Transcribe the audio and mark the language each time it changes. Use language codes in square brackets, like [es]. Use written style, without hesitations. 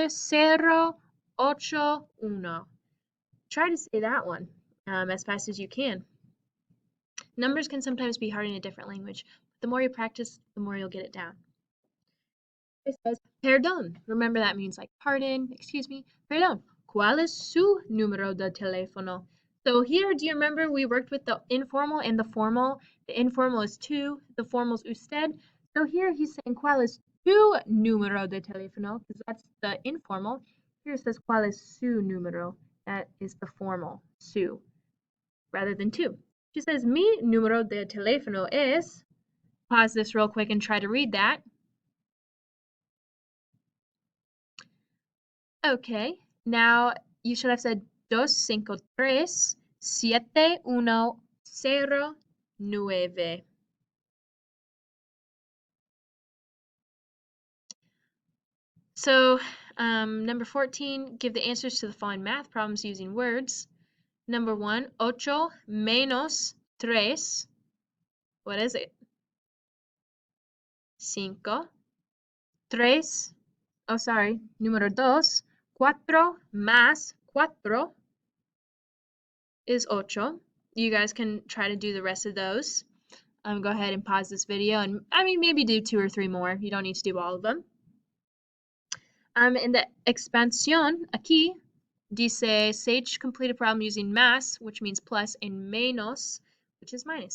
[en] 7649081. Try to say that one as fast as you can. Numbers can sometimes be hard in a different language. The more you practice, the more you'll get it down. It says perdón. Remember that means like pardon, excuse me. [es] Perdón. ¿Cuál es su número de teléfono? [en] So here, do you remember we worked with the informal and the formal? The informal is tu, the formal is usted. So here he's saying [es] ¿Cuál es tu número de teléfono? [en] Because that's the informal. Here it says [es] ¿Cuál es su número? [en] That is the formal, su, rather than tu. She says [es] mi número de teléfono es. [en] Pause this real quick and try to read that. Okay, now you should have said 253-7109. So, number 14, give the answers to the following math problems using words. Number 1, [es] ocho menos tres. [en] What is it? [es] Cinco. Tres. [en] Oh, sorry. [es] Número 2, cuatro más cuatro is ocho. [en] You guys can try to do the rest of those. Go ahead and pause this video and maybe do 2 or 3 more. You don't need to do all of them. In the expansión, [es] aquí dice [en] Sage complete a problem using más, which means plus, and menos, which is minus.